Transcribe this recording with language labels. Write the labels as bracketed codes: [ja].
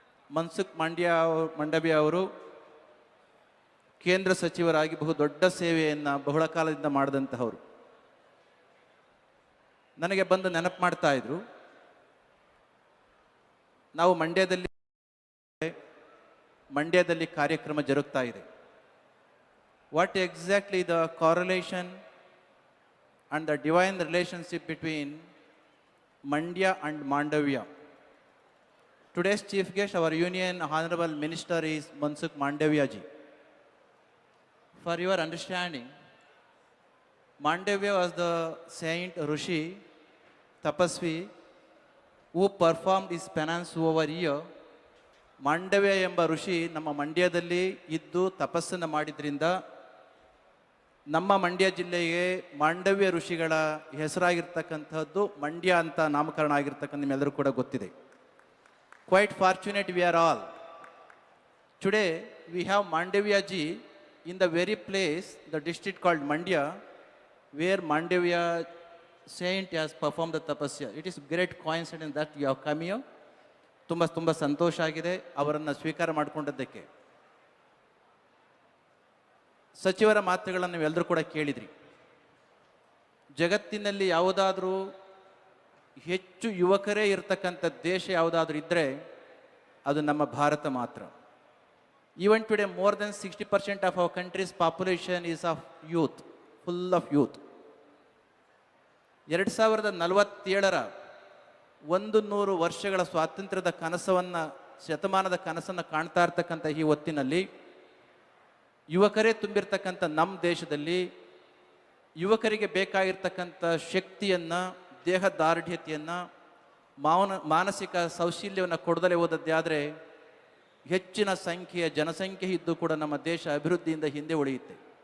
[kn] ಮನ್ಸುಖ್ ಮಾಂಡವ್ಯ ಅವರು ಕೇಂದ್ರ ಸಚಿವರಾಗಿ ಬಹುದೊಡ್ಡ ಸೇವೆಯನ್ನು ಬಹಳ ಕಾಲದಿಂದ ಮಾಡಿದಂತಹವರು. ನನಗೆ ಬಂದು ನೆನಪು ಮಾಡ್ತಾ ಇದ್ರು, ನಾವು ಮಂಡ್ಯದಲ್ಲಿ ಕಾರ್ಯಕ್ರಮ ಜರುಗ್ತಾ ಇದೆ. [en] What exactly the correlation and the divine relationship between Mandya and Mandavya? Today's chief guest, our Union Honorable Minister, is Mansukh Mandavya ji. For your understanding, Mandavya was the saint Rishi, Tapasvi, who performed his penance over here. [kn] Mandavya ಎಂಬ ಋಷಿ ನಮ್ಮ ಮಂಡ್ಯದಲ್ಲಿ ಇದ್ದು ತಪಸ್ಸನ್ನು ಮಾಡಿದ್ರಿಂದ ನಮ್ಮ ಮಂಡ್ಯ ಜಿಲ್ಲೆಗೆ ಮಾಂಡವ್ಯ ಋಷಿಗಳ ಹೆಸರಾಗಿರ್ತಕ್ಕಂಥದ್ದು ಮಂಡ್ಯ ಅಂತ ನಾಮಕರಣ ಆಗಿರ್ತಕ್ಕಂಥ ನಿಮ್ಮೆಲ್ಲರೂ ಕೂಡ ಗೊತ್ತಿದೆ. [en] Quite fortunate we are all. Today we have Mandavya ji in the very place, the district called Mandya, where Mandavya saint has performed the tapasya. It is great coincidence that you have come here. [kn] ತುಂಬ ಸಂತೋಷ ಆಗಿದೆ ಅವರನ್ನು ಸ್ವೀಕಾರ ಮಾಡಿಕೊಂಡದ್ದಕ್ಕೆ. ಸಚಿವರ ಮಾತುಗಳನ್ನು ನೀವೆಲ್ಲರೂ ಕೂಡ ಕೇಳಿದ್ರಿ. ಜಗತ್ತಿನಲ್ಲಿ ಯಾವುದಾದ್ರೂ ಹೆಚ್ಚು ಯುವಕರೇ ಇರತಕ್ಕಂಥ ದೇಶ ಯಾವುದಾದ್ರೂ ಇದ್ದರೆ ಅದು ನಮ್ಮ ಭಾರತ ಮಾತ್ರ. [en] Even today more than 60% of our country's population is of youth, full of youth. [kn] 2047 100 ವರ್ಷಗಳ ಸ್ವಾತಂತ್ರ್ಯದ ಶತಮಾನದ ಕನಸನ್ನು ಕಾಣ್ತಾ ಇರ್ತಕ್ಕಂಥ ಈ ಹೊತ್ತಿನಲ್ಲಿ ಯುವಕರೇ ತುಂಬಿರ್ತಕ್ಕಂಥ ನಮ್ಮ ದೇಶದಲ್ಲಿ ಯುವಕರಿಗೆ ಬೇಕಾಗಿರ್ತಕ್ಕಂಥ ಶಕ್ತಿಯನ್ನು, ದೇಹ ದಾರ್ಢ್ಯತೆಯನ್ನು, ಮಾನಸಿಕ ಸೌಶಲ್ಯವನ್ನು ಕೊಡದಲೇ ಹೋದದ್ದೇ ಆದರೆ ಹೆಚ್ಚಿನ ಸಂಖ್ಯೆಯ ಜನಸಂಖ್ಯೆ ಇದ್ದು ಕೂಡ ನಮ್ಮ ದೇಶ ಅಭಿವೃದ್ಧಿಯಿಂದ ಹಿಂದೆ ಉಳಿಯುತ್ತೆ.